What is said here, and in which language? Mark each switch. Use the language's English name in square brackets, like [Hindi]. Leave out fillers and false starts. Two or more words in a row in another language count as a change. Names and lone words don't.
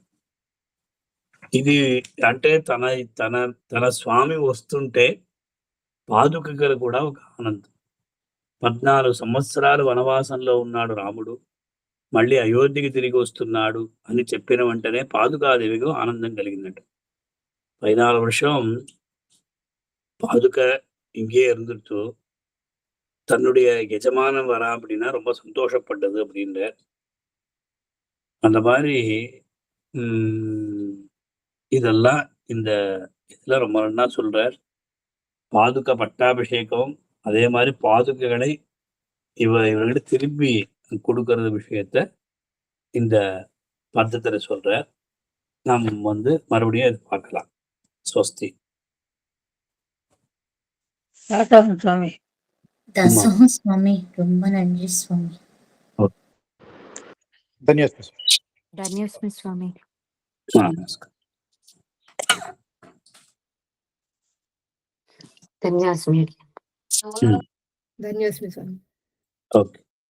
[Telugu] ఇది అంటే తన తన తన స్వామి వస్తుంటే పాదుకలు కూడా ఒక ఆనందం. 14 సంవత్సరాలు వనవాసంలో ఉన్నాడు రాముడు, మళ్ళీ అయోధ్యకి తిరిగి వస్తున్నాడు అని చెప్పిన వెంటనే పాదుకాదేవికి ఆనందం కలిగిందట. [Tamil] 14 வருஷம் பாதுக இங்கே இருந்துட்டு தன்னுடைய எஜமானம் வரா அப்படின்னா ரொம்ப சந்தோஷப்பட்டது அப்படின்ற அந்த மாதிரி இதெல்லாம் இந்த இதுல ரொம்ப நல்லா சொல்றார். பாதுக பட்டாபிஷேகம் அதே மாதிரி பாதுகைகளை இவர்கிட்ட திருப்பி கொடுக்கறது விஷயத்த இந்த பத்தத்துல சொல்றார். நாம் மறுபடியும் இது பார்க்கலாம். ஸ்வஸ்தி. தாத்தம் சுவாமி. தசகம் சுவாமி, ரொம்ப நன்றி சுவாமி. [Telugu] ధన్యవాదాలు. ధన్యోస్మి స్వామి. నమస్కారం. ధన్యోస్మి. ధన్యోస్మి స్వామి. ఓకే.